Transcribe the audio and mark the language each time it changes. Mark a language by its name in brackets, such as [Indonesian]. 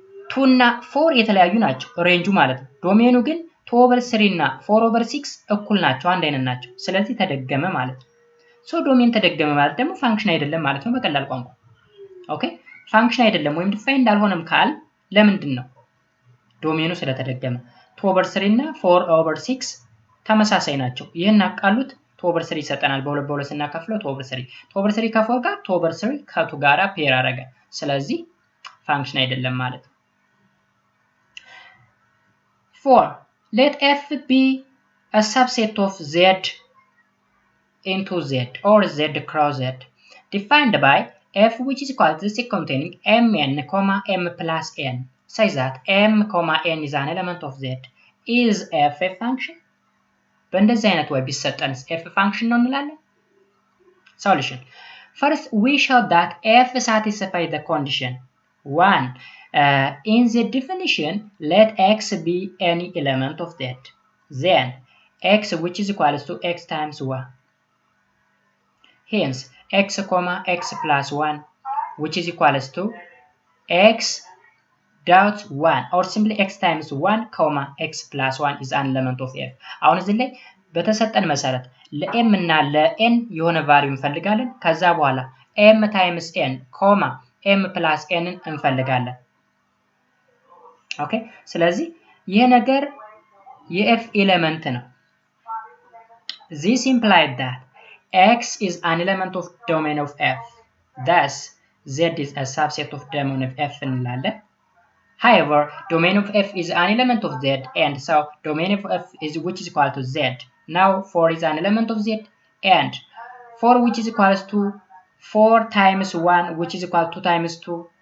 [Amharic] 2 እና 4 የተለያዩ ናቸው ሬንጁ ማለት ነው። ዶሜኑ ግን 2 over 3 እና 4 over 6 እኩል ናቸው አንድ አይነት ናቸው። ስለዚህ ተደገመ ማለት ነው። ሶ ዶሜን ተደገመ ማለት ደግሞ ፋንክሽን አይደለም ማለት ነው በቀላል ቋንቋ። ኦኬ ፋንክሽን አይደለም ወይም ዲፋይን እንዳልሆነም ካል ለምንድን ነው? ዶሜኑ ስለተደገመ 2 over 3 እና 4 over 6 ተመሳሳይ ናቸው። ይሄን አቃሉት 2 over 3 ይሰጠናል። በሁለት ስናከፍለው 2 over 3 2 over 3 ከ4 ጋር 2 over 3 ከ2 ጋራ ፔር አደረገ። ስለዚህ ፋንክሽን አይደለም ማለት ነው። [English] 4 let f be a subset of z into z or z cross z defined by f which is equal to z containing mn, m plus n such that m, n is an element of z. Is f a function? [Amharic] በእንደዚህ አይነት ወይ ቢሰጠንስ f function ነው እንላለን። [English] Solution. First, we show that f satisfies the condition 1. In the definition, let x be any element of z. Then, x which is equal to x times 1. Hence, x, x plus 1 which is equals to x dot 1 or simply x times 1, x plus 1 is an element of f. [Amharic] አሁን እዚህ ላይ በተሰጠን መሰረት ለm እና ለn የሆነ ቫልዩ እንፈልጋለን። ከዛ በኋላ m times n, m plus n እንፈልጋለን። ኦኬ ስለዚህ ይሄ ነገር የf ኤሌመንት ነው። [English] This implies that x is an element of domain of f. Thus, z is a subset of domain of f [Amharic] እንላለን። [English] However, domain of f is an element of z, and so domain of f is which is equal to z. Now 4 is an element of z, and 4 which is equals to 4 times 1 which is equal to 2 times 2.